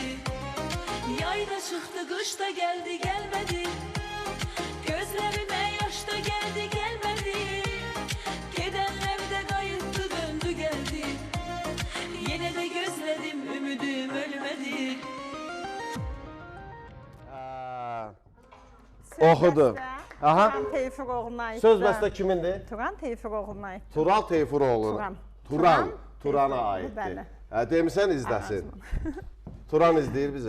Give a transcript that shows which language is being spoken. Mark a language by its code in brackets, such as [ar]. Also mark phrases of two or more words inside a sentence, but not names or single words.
[tr] Yayda çıktı, kışta geldi gelmedi, gözlerime yaşta geldi gelmedi. Gidenler de kayıttı döndü geldi, yine de gözledim ümidüm ölmedi. [az] Oxudu. Aha. Turan Teyfiroğlu'na aiddir. Söz bəstə kimindir? Turan Teyfiroğlu'na aiddir. Tural Teyfuroğlu. Turan. Turana Teyfuroğlu, aiddir. bəli. Hə, demisən izləsin. Turan izləyir bizi.